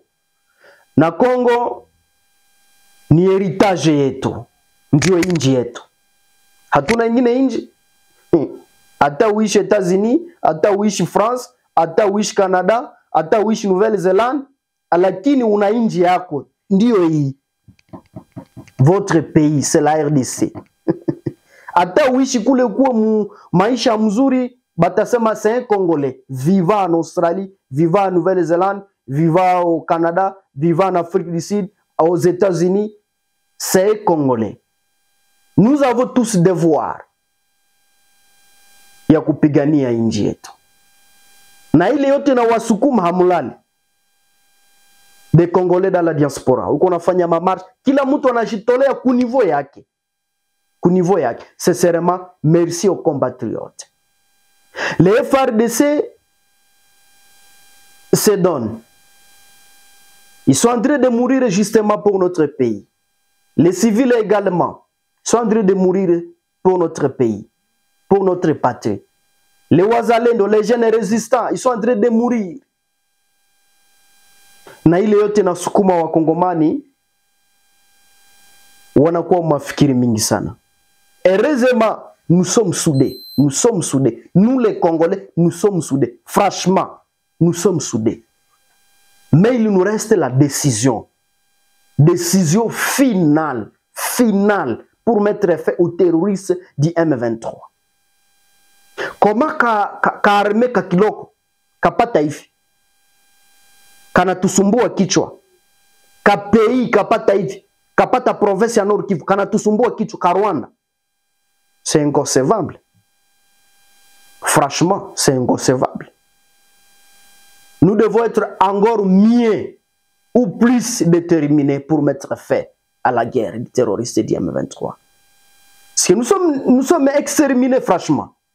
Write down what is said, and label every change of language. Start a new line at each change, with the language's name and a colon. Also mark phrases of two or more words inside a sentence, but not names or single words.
Swahili: Na Kongo ni heritage yetu, ndio inji yetu. Hatuna ingine inji. Hata uishi Etats-Unis, hata uishi France, hata uishi Canada, hata uishi Nouvelle-Zélande, lakini una inji yako, ndio hii.
French: Votre pays, c'est la RDC.
Swahili: Hata uishi kule kuwa maisha mzuri, batasema
French: c'est un Congolais. Vivant en Australie, vivant en Nouvelle-Zélande, vivant au Canada, vivant en Afrique du Sud, aux États-Unis, c'est un Congolais. Nous avons tous devoir
Swahili: ya kupigania inji yetu. Na ile yote na wasukuma hamulali.
French: Des Congolais dans la diaspora.
Swahili: Uko nafanya mamarche. Kila mtu anajitolea ku niveau yake. Ku niveau yake.
French: Sincèrement, merci aux compatriotes. Les FARDC se donnent. Ils sont en train de mourir justement pour notre pays. Les civils également sont en train de mourir pour notre pays, pour notre patrie. Les Wazalendo, les jeunes résistants, ils sont en train de mourir.
Swahili: Na ile yote na sukuma wa Kongomani wanakuwa mafikiri mingi sana.
French: Heureusement, nous sommes soudés. Nous sommes soudés. Nous les Congolais, nous sommes soudés. Franchement, nous sommes soudés. Mais il nous reste la décision. Décision finale. Finale pour mettre fin aux terroristes du M23.
Swahili: Comment ka arme ka kiloko kapata hivi kanatusumbua kichwa, ka pays kapata hivi kapata province ya Nord Kivu kanatusumbua kichwa, ka Rwanda?
French: C'est inconcevable. Franchement, c'est inconcevable. Nous devons être encore mieux ou plus déterminés pour mettre fin à la guerre des terroristes du M23. Parce que nous sommes exterminés, franchement.